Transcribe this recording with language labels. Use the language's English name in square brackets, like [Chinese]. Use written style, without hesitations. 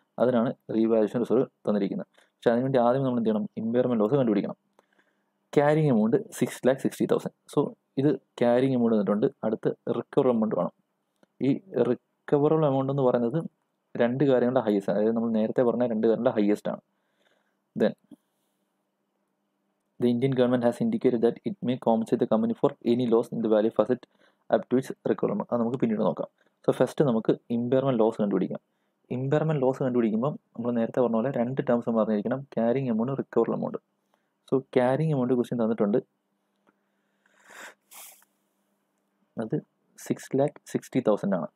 [Malayalam] അതിനാണ് revaluation result തന്നിരിക്കുന്നത്. പക്ഷേ അതിനുവേണ്ടി ആദ്യം നമ്മൾ എന്ത് ചെയ്യണം, ഇമ്പയർമെൻറ്റ് ലോസ് കണ്ടുപിടിക്കണം. Carrying amount 6,60,000. സോ ഇത് ക്യാരിങ് എമൗണ്ട് തന്നിട്ടുണ്ട്. അടുത്ത് റിക്കവർ എമൗണ്ട് വേണം. ഈ റിക്കവറബിൾ എമൗണ്ട് എന്ന് പറയുന്നത് രണ്ട് കാര്യങ്ങളുടെ ഹയസ്റ്റ്, അതായത് നമ്മൾ നേരത്തെ പറഞ്ഞ രണ്ട് കാര്യങ്ങളുടെ ഹയസ്റ്റ് ആണ്. [English] Then the Indian government has indicated that it may compensate the company for any loss in the value of asset up to its requirement. [Malayalam] അത് നമുക്ക് പിന്നീട് നോക്കാം. സോ ഫസ്റ്റ് നമുക്ക് ഇമ്പയർമെൻറ്റ് ലോസ് കണ്ടുപിടിക്കാം. ഇമ്പയർമെൻറ്റ് ലോസ് കണ്ടുപിടിക്കുമ്പോൾ നമ്മൾ നേരത്തെ പറഞ്ഞ പോലെ രണ്ട് terms പറഞ്ഞിരിക്കണം, carrying amount, recoverable amount. So carrying amount question തന്നിട്ടുണ്ട്, അത് 6,60,000 ആണ്.